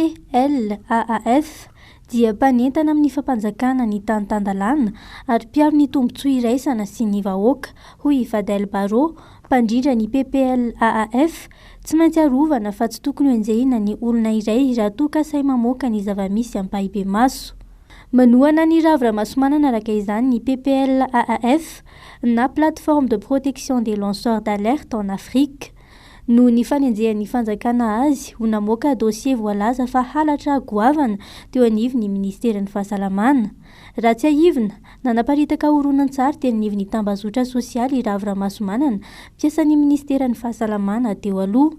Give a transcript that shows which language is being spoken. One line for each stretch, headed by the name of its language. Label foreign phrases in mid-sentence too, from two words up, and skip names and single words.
Malagasy: Ny PPLAAF dia mpanentana amin'ny fampanjakana ny tany-tandalana ary mpiaro ny tombontsoa iraisana sy ny vahoaka hoy Vadel Baro, mpandrindra ny PPLAAF. Tsy maintsy arovana fa tsy tokony ho enjehina ny olona iray raha toa ka say mamoaka ny zava-misy ampahibe maso. Manohana ny ravy Ramasomanana araka izany ny PPLAAF na
French: plateforme de protection des lanceurs d'alerte en Afrique.
Malagasy: No ny fanenjehan'ny fanjakana azy ho namoaka dossier voalaza fa halatra goavana teo anivon'ny Ministeran'ny Fahasalamana. Raha tsy aivina, nanaparitaka horonan-tsary teny anivon'ny tambazotra sosialy Ravy Ramasomanana mpiasan'ny Ministeran'ny Fahasalamana teo aloha.